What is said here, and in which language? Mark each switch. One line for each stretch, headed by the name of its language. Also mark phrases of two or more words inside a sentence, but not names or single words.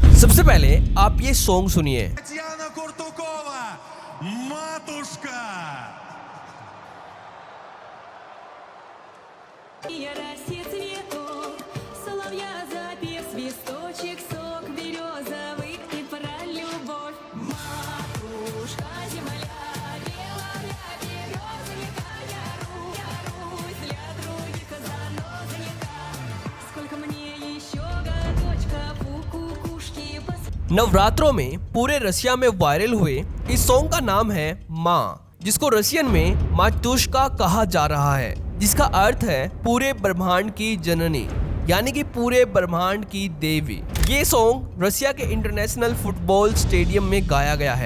Hindi: सबसे पहले आप ये सॉन्ग सुनिए।
Russian: Татьяна Куртукова, «Матушка». Я Россия цветов, соловья запев, свисточек, сок березовый и про любовь. Матушка земля, белая березовика, я Русь для других занозаника. Сколько мне еще годочков у кукушки
Hindi: नवरात्रों में पूरे रशिया में वायरल हुए इस सॉन्ग का नाम है माँ, जिसको रशियन में मातुश्का कहा जा रहा है, जिसका अर्थ है पूरे ब्रह्मांड की जननी, यानी कि पूरे ब्रह्मांड की देवी। ये सॉन्ग रशिया के इंटरनेशनल फुटबॉल स्टेडियम में गाया गया है।